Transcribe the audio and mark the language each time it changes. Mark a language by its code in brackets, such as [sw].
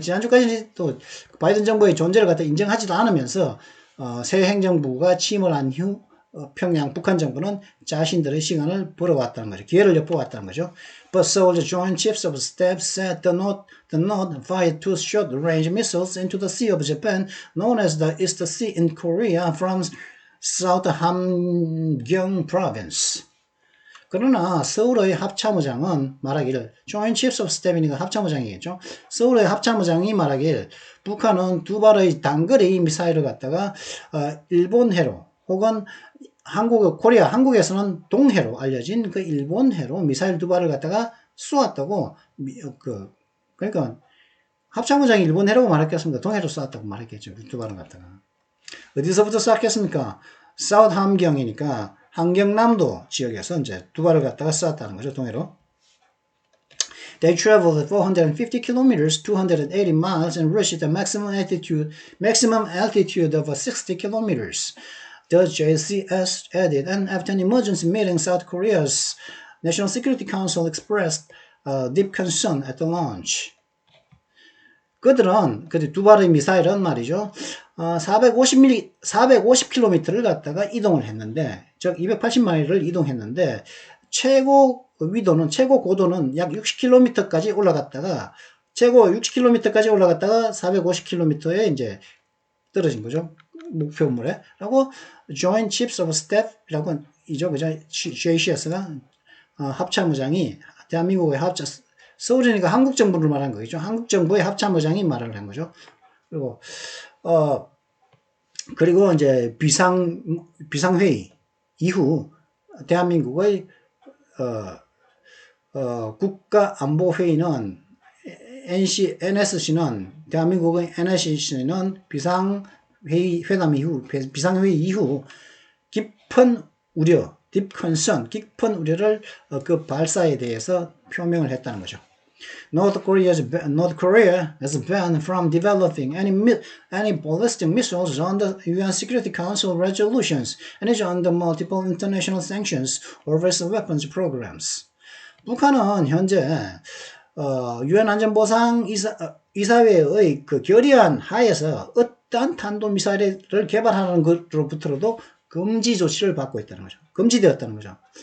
[ko] 지난주까지 또 바이든 정부의 존재를 갖다 인정하지도 않으면서 새 행정부가 취임을 한 후 평양 북한 정부는 자신들의 시간을 벌어왔다는 거죠. 기회를 엿보았다는 거죠. [en] But so the Joint Chiefs of Staff said the North fired two short-range missiles into the Sea of Japan, known as the East Sea in Korea, from South Hamgyong Province. [ko] 그러나 서울의 합참의장은 말하기를, Joint Chiefs of Staff이니까 합참의장이겠죠. 서울의 합참의장이 말하길 북한은 두 발의 단거리 미사일을 갖다가 일본해로 혹은 한국에서는 동해로 알려진 그 일본해로 미사일 두 발을 갖다가 쏘았다고, 그러니까 합참의장이 일본해라고 말했겠습니까? 동해로 쏘았다고 말했겠죠. 두 발을 갖다가. 어디서부터 쐈겠습니까? 사우트 함경이니까 함경남도 지역에서 이제 두 발을 갖다가 쐈다는 거죠. 동해로. [en] They traveled 450 kilometers, 280 miles, and reached the maximum altitude of 60 kilometers. The JCS added, and after an emergency meeting, South Korea's National Security Council expressed deep concern at the launch. [ko] 그들은 두 발의 미사일은 말이죠. 450km를 갖다가 이동을 했는데, 즉 280마일을 이동했는데, 최고 고도는 약 60km까지 올라갔다가, 최고 60km까지 올라갔다가 450km에 이제 떨어진 거죠. 목표물에. 라고 Joint Chiefs of Staff이라고 이죠. 그죠? JCS가 합참의장이 대한민국의 서울이니까 한국 정부를 말한 거겠죠. 한국 정부의 합참의장이 말을 한 거죠. 그리고 이제 비상회의 이후 대한민국의 국가안보회의는 NSC는 대한민국의 NSC는 비상회담 이후 비상회의 이후 깊은 우려, deep concern, 깊은 우려를 그 발사에 대해서 표명을 했다는 거죠. [en] North Korea has banned from developing any ballistic missiles under UN Security Council resolutions and is under multiple international sanctions over its weapons programs. [ko] 북한은 현재 UN 안전보상 이사회의 그 결의안 하에서 어떠한 탄도미사일을 개발하는 것으로부터도 금지 조치를 받고 있다는 거죠. 금지되었다는 거죠.